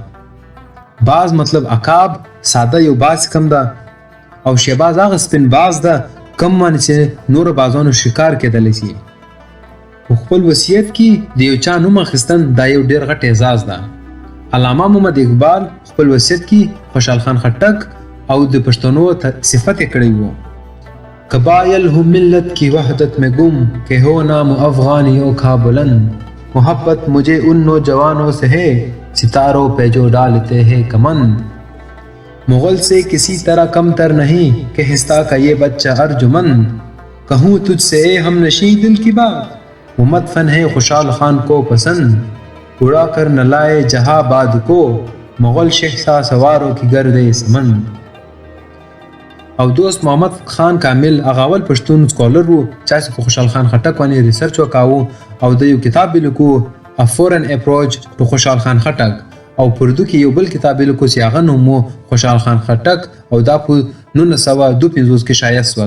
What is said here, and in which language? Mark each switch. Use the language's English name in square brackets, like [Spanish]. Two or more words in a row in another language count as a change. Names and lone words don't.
[Pashto] باز مطلب عقاب ساده یو باز کم ده او شهباز هغه سپین باز ده کم باندې چې نور بازانو شکار کېدلی شي. په خپل وصیت کې د یو چا نوم اخیستن دا یو ډېر غټ اعزاز ده. علامه محمد اقبال خپل وصیت کې خوشحال خان خټک او د پښتنو صفت کړی وو: [Urdu] قبائل ہو ملت کی وحدت میں گم کہ ہو نام افغانیوں کا بلند، محبت مجھے ان نوجوانوں سے ہے ستاروں پہ جو ڈالتے ہیں کمند، مغل سے کسی طرح کم تر نہیں کہ ہستا کا یہ بچہ ارجمند، کہوں تجھ سے اے ہم نشیں دل کی بات وہ مدفن ہے خوشحال خان کو پسند، اڑا کر نہ لائے جہاں باد کو مغل شہزاد سواروں کی گرد سمند. [Pashto] او دوست محمد خان کامل هغه اول پښتون سکولر وو چې په خوشحال خان خټک باندې ریسرچ وکاوه او د یو کتاب لیکو A Foreign Approach to خوشحال خان خټک او په اردو کې یو بل کتاب لیکو چې هغه نوم خوشحال خان خټک او دا په 1952 کې شایع شول.